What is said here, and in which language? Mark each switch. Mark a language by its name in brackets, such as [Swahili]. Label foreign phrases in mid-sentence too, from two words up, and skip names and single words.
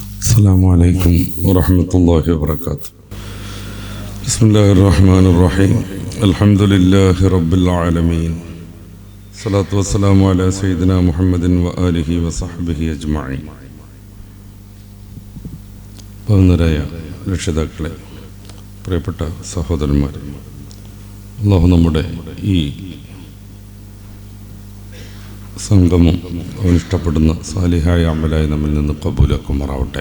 [Arabic] السلام عليكم ورحمة الله وبركاته. بسم الله الرحمن الرحيم. الحمد لله رب العالمين. الصلاة والسلام على سيدنا محمد وآله وصحبه أجمعين. [Malayalam] ബഹുമാന്യരായ രക്ഷിതാക്കളെ, പ്രിയപ്പെട്ട സഹോദരന്മാരെ, അല്ലാഹു നമ്മുടെ ഈ സംഗമം അവൻ ഇഷ്ടപ്പെടുന്ന സാലിഹായ അമലായി നമ്മിൽ നിന്ന് കബൂലാക്കുമാറാവട്ടെ.